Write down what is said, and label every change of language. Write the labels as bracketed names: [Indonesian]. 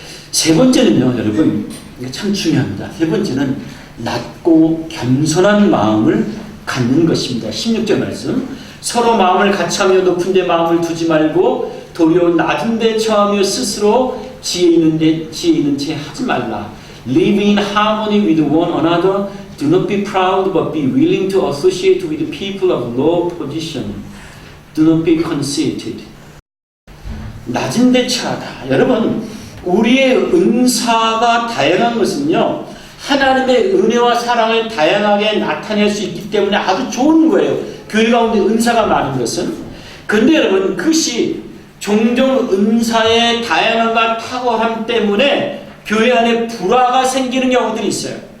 [Korean] 세 번째는요, 여러분, 이게 참 중요합니다. 세 번째는 낮고 겸손한 마음을 갖는 것입니다. 16절 말씀, 서로 마음을 같이하며 높은 데 마음을 두지 말고 도리어 낮은 데 처하며 스스로 지혜 있는 채 하지 말라. [English] Live in harmony with one another. Do not be proud, but be willing to associate with people of low position. Do not be conceited. [Korean] 낮은 데 처하다. 여러분, 우리의 은사가 다양한 것은요, 하나님의 은혜와 사랑을 다양하게 나타낼 수 있기 때문에 아주 좋은 거예요. 교회 가운데 은사가 많은 것은. 그런데 여러분, 그것이 종종 은사의 다양함과 탁월함 때문에 교회 안에 불화가 생기는 경우들이 있어요.